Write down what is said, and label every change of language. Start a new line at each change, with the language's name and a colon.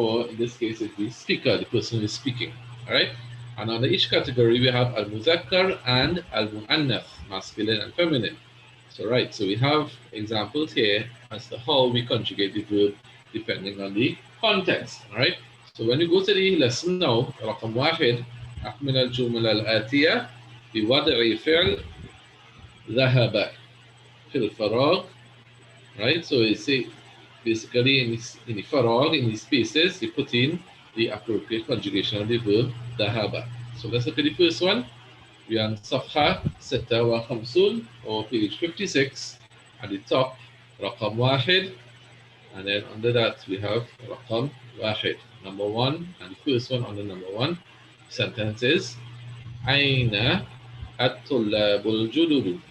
English: Or in this case, it's the speaker, the person who is speaking, all right? And under each category, we have al-muzakkar and al-mu'annath, masculine and feminine. So, right, so we have examples here as to how we conjugate the verb depending on the context, all right? So when we go to the lesson now,
Arabic: رقم واحد أكمل الجمل الآتية بوضع فعل ذهب في الفراغ, right?
English: So you say basically in the farag, in the spaces, you put in the appropriate conjugation of the verb ذهب. So let's look at the first one. We are on صفحة 56 or page 56. At the top,
Arabic: رقم واحد,
English: and then under that we have رقم واحد, number one, and the first one on the number one sentence is
Arabic: أين الطلاب الجدد.